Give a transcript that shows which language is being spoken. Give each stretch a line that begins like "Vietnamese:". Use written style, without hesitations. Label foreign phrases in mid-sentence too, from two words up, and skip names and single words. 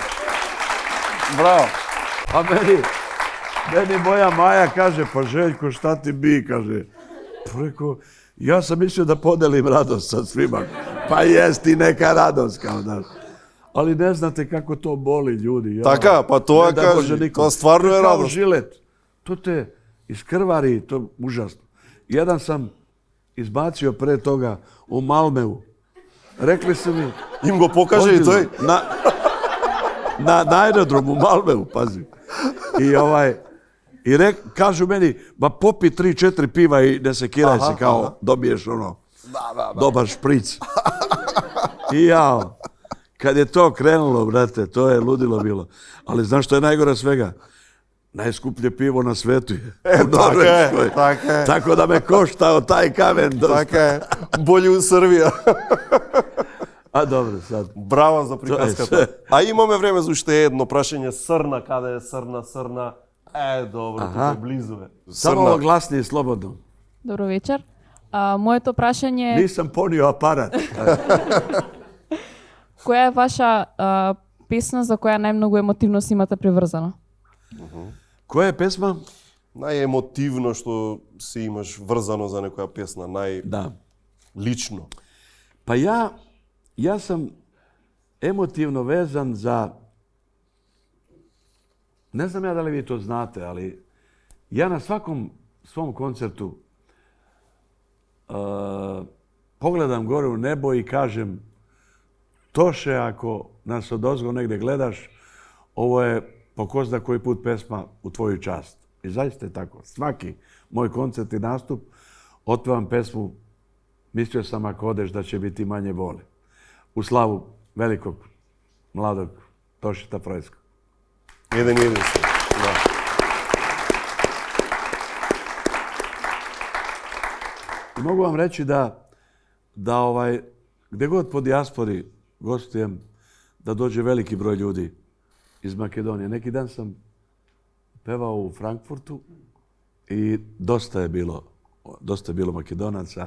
Serbian: Bravo. A meni moja Maja kaže, pa Željko, šta ti bi, kaže, Rekao, ja sam mislio da podelim radost sa svima. Pa jest i neka radost, kao da. Ali ne znate kako to boli ljudi. Ja,
Macedonian: Така, па тоа кажи, тоа стварно е
Serbian: Kao
Macedonian: радост.
Serbian: žilet. To te iskrvari, to je užasno. Jedan sam izbacio pre toga u Malmeu. Rekli su mi...
Macedonian: Им го покаже и тој.
Serbian: Na aerodromu u Malmeu, pazi. I kažu meni, ba popi 3-4 piva i ne sekiraj se, kao dobiješ ono, dobar špric. I jao, kad je to krenulo, brate, to je ludilo bilo. Ali znaš što je najgore svega? Najskuplje pivo na svetu je.
Macedonian: Така е.
Serbian: Tako da me koštao taj kamen dosta.
Macedonian: Така е. Бољи у Србија.
Serbian: A dobro, sad.
Macedonian: Браво за приказката. А имаме време за уште едно прашање. Срна, каде е Срна, Срна? Добро, тука е близу е.
Serbian: Samo ovo glasnije, slobodno.
Macedonian: Добро вечер. Моето прашање е
Serbian: Nisam ponio aparat.
Macedonian: која е ваша песна за која најмногу емотивно си имате приврзано?
Serbian: Koja je pesma?
Macedonian: Најемотивно што си имаш врзано за некоја песна,
Serbian: Da.
Macedonian: лично.
Serbian: Pa ja sam emotivno vezan za... Ne znam ja da li vi to znate, ali ja na svakom svom koncertu pogledam gore u nebo i kažem Toše, ako nas odozgo negdje gledaš, ovo je po ko zna koji put pesma u tvoju čast. I zaista je tako. Svaki moj koncert i nastup otpevam pesmu Mislio sam ako odeš da će biti manje boli. U slavu velikog, mladog Tošeta Frojskog.
Macedonian: Еден се. Да.
Serbian: I mogu vam reći da gdje god po dijaspori gostujem, da dođe veliki broj ljudi iz Makedonije. Neki dan sam pevao u Frankfurtu i dosta je bilo Makedonaca.